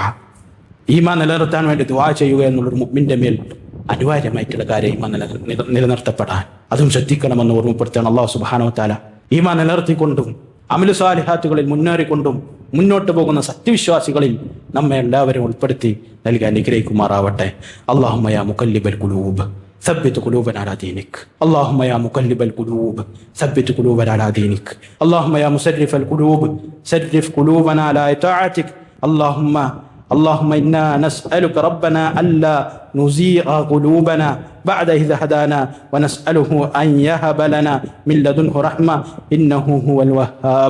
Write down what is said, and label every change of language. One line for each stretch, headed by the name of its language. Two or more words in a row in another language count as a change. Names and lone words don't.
Malayalam: ഈമാൻ നിലനിർത്താൻ വേണ്ടി ദുആ ചെയ്യുക എന്നുള്ളൊരു മുഅ്മിന്റെ മേൽ അനിവാര്യമായിട്ടുള്ള കാര്യം ഈമാൻ നിലനിർത്തപ്പെടാൻ. അതും ശ്രദ്ധിക്കണമെന്ന് ഓർമ്മപ്പെടുത്തണം.
Arabic: الله سبحانه وتعالى
Malayalam: ഈമാൻ നിലനിർത്തിക്കൊണ്ടും അമലു സാലിഹാത്തുകളിൽ മുന്നേറിക്കൊണ്ടും മുന്നോട്ട് പോകുന്ന സത്യവിശ്വാസികളിൽ നമ്മെ എല്ലാവരും ഉൾപ്പെടുത്തി നൽകി അനുഗ്രഹിക്കുമാറാവട്ടെ.
Arabic: اللهم يا مقلب القلوب ثبت قلوبنا على دينك. اللهم يا مقلب القلوب ثبت قلوبنا على دينك. اللهم يا مسرف القلوب سرف قلوبنا على طاعتك. اللهم إنا نسألك ربنا ألا نزيغ قلوبنا بعد إذ هدانا، ونسأله أن يهب لنا من لدنه رحمة إنه هو الوهاب.